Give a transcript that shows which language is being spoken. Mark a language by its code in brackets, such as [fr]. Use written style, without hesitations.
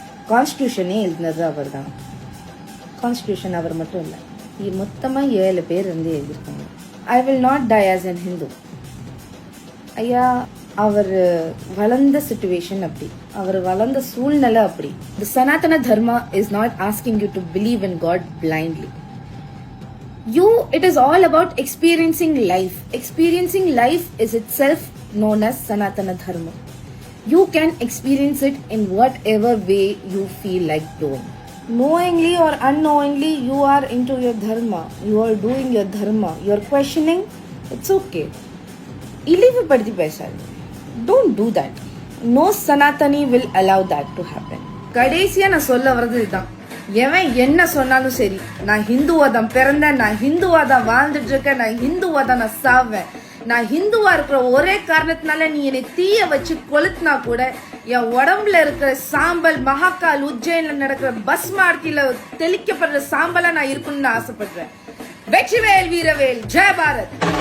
[ta] கான்ஸ்டியூஷனே எழுதினது அவர் தான். கான்ஸ்டியூஷன் அவர் மட்டும் இல்லை, மொத்தமாக 7 பேர் இருந்து எழுதியிருக்காங்க. [en] I will not die as an Hindu. [ta] ஐயா, அவர் வளர்ந்த சிச்சுவேஷன் அப்படி, அவர் வளர்ந்த சூழ்நிலை அப்படி. [en] The Sanatana Dharma is not asking you to believe in God blindly. It is all about experiencing life. Experiencing life is itself known as Sanatana Dharma. You can experience it in whatever way you feel like doing. Knowingly or unknowingly, you are into your dharma. You are doing your dharma. You are questioning. It's okay. [ta] இழிவுபடுத்தி பேசாது. [en] Don't do that. No Sanatani will allow that to happen. [ta] கடைசியா நான் சொல்ல வர்றது இதுதான். எவன் என்ன சொன்னாலும் சரி, நான் ஹிந்துவா தான் பிறந்தேன், நான் ஹிந்துவா தான் வாழ்ந்துட்டு இருக்கேன், நான் ஹிந்துவா தான் நான் சாவேன். நான் ஹிந்துவா இருக்கிற ஒரே காரணத்தினால நீ என்னை தீய வச்சு கொளுத்தினா கூட என் உடம்புல இருக்கிற சாம்பல் மகாகால் உஜ்ஜயின்ல நடக்கிற பஸ் மார்த்தில தெளிக்கப்படுற சாம்பலா நான் இருக்கணும்னு ஆசைப்படுறேன். வெற்றிவேல் வீரவேல், ஜெய பாரத்.